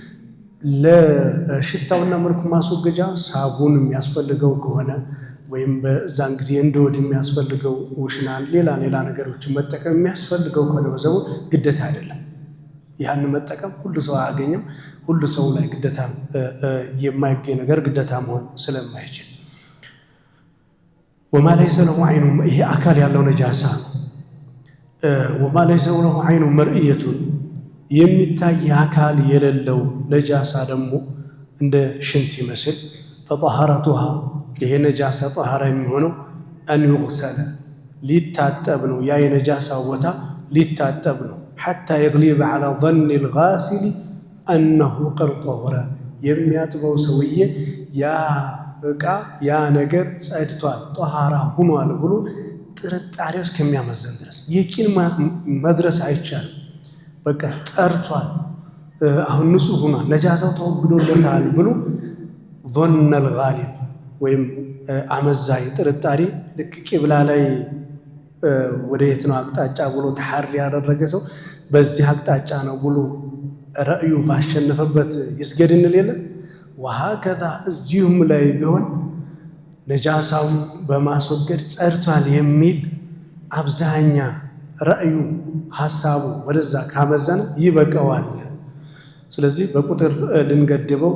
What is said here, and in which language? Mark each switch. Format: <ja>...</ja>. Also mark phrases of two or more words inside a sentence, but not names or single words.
<am>ለሽታውና መልኩ ማስወገጃ ሳቡን የሚያስፈልገው ከሆነ ወይም በዛን ጊዜ እንደወድ የሚያስፈልገው ውሽናን ሌላ ነገሮችን መጠቀም የሚያስፈልገው ከሆነ በዘው ግዴታ አይደለም። ያን መጠቀም ሁሉ ሰው አያገኝም። ሁሉ ሰው ላይ ግዴታ የማይገኝ ነገር ግዴታ መሆን ስለማይችል</am> <ar>وما ليس له عين</ar> <am>ይሄ አካል ያለው ነጃሳ ነው። وما</am> <ar>ليس له عين مرئية</ar> <am>የሚታይ አካል የሌለው ነጃሳ ደግሞ እንደ ሽንት ይመስል فطهارتها ይሄ ነጃሳ طهارة የሚሆነው</am> <ar>أن يغسل</ar> <am>ሊታጠብ ነው። ያ የነጃሳ ቦታ ሊታጠብ ነው</am> <ar>حتى يغلب على ظن الغاسل أنه قد طهر</ar> <am>የሚያጥበው ሰውዬ ያ እቃ ያ ነገር ጸድቷል ጧሃራ ሆኗል ብሎ ጥርጣሬው እስከሚያመዘን ድረስ የቂን መድረስ አይቻልም። በቃ ጠርቷል አሁን ንጹህ ሆኗል ነጃሳው ተወግዶለታል ብሎ</am> <ar>ظن الغالب</ar> <am>ወይም አመዛይ ጥርጣሬ ልክ ቂብላ ላይ ወደ የት ነው አቅጣጫ ብሎ ተሐሪ ያደረገ ሰው በዚህ አቅጣጫ ነው ብሎ ራእዩ ባሸነፈበት ይስገድን ሌለ وهكذا እዚሁም ላይ ቢሆን ነጃሳውን በማስወገድ ጸድቷል የሚል አብዛኛ ራእዩ ሐሳቡ ወደዛ ካመዘነ ይበቃዋል። ስለዚህ በቁጥር ልንገድበው</am>